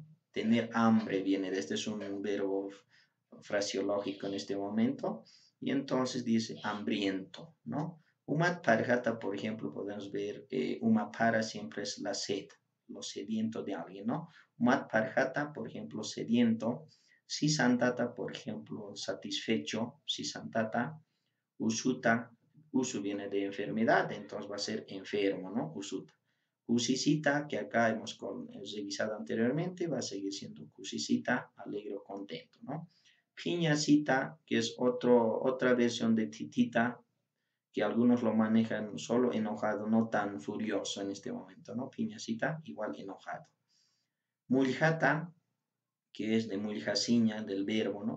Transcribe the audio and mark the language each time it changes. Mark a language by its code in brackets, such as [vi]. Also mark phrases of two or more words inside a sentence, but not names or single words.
[es] Tener hambre viene de este, es un verbo frasiológico en este momento, y entonces dice hambriento, ¿no? [ay] Umat parjata, [es] por ejemplo, podemos ver, para siempre es la sed, lo sediento de alguien, ¿no? [ay] Umat parjata, [es] por ejemplo, sediento. [ay] Si santata, [es] por ejemplo, satisfecho, [ay] si santata. [es] Usuta, usu viene de enfermedad, entonces va a ser enfermo, ¿no? Usuta. Cusicita, que acá hemos revisado anteriormente, va a seguir siendo cusicita, alegre o contento, ¿no? Piñacita, que es otra versión de titita, que algunos lo manejan solo enojado, no tan furioso en este momento, ¿no? Piñacita, igual enojado. Muljata, que es de muljasiña, del verbo, ¿no?